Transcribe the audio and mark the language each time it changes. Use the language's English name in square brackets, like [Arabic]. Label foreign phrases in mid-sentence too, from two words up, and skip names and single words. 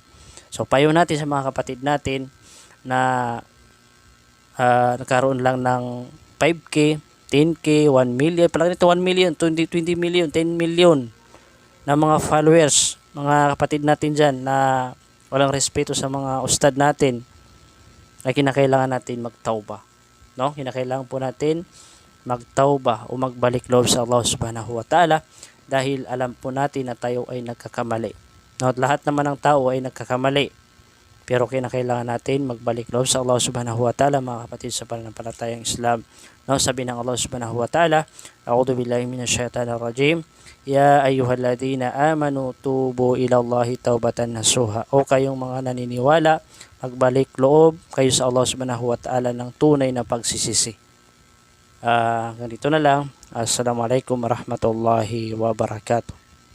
[Filipino] So payo natin sa mga kapatid natin na nagkaroon lang ng 5K, 10K, 1 million, pala nito 1 million, 20 million, 10 million na mga followers, mga kapatid natin dyan na walang respeto sa mga ustad natin, ay kinakailangan natin magtauba. Kinakailangan po natin magtauba o magbalik loob sa Allah [Arabic] سبحانه وتعالى, [Filipino] dahil alam po natin na tayo ay nagkakamali. At lahat naman ng tao ay nagkakamali. Pero kinakailangan natin magbalik loob sa Allah [Arabic] سبحانه وتعالى, [Filipino] mga kapatid sa pananampalatayang Islam. No, sabi ng [Arabic] الله سبحانه وتعالى أعوذ بالله من الشيطان الرجيم يا أيها الذين آمنوا توبوا إلى الله توبة نصوحا. [Filipino] O kayong mga naniniwala, magbalik loob kayo sa Allah [Arabic] سبحانه وتعالى [Filipino] ng tunay na pagsisisi. Ganito na lang. [Arabic] السلام عليكم ورحمة الله وبركاته.